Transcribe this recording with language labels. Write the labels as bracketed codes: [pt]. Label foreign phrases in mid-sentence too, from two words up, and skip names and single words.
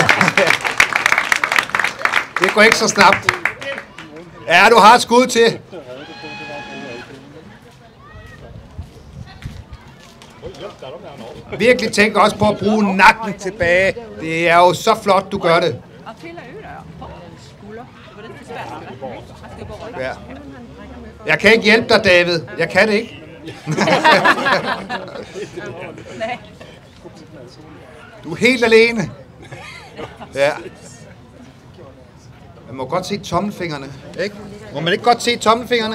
[da] Det går ikke så snabt. Ja, du har et skud til. Virkelig tænk også på at bruge nakken tilbage. Det er jo så flot, du gør det. [sv] Han trillar ur där. Skulder. Det var lite spännande. Han ska bara hålla. Ja. [da] Jeg kan ikke hjælpe dig, David. Jeg kan det ikke. Nej. Du er helt alene. Ja. Man må godt se tommelfingrene, ikke? Må man ikke godt se tommelfingrene?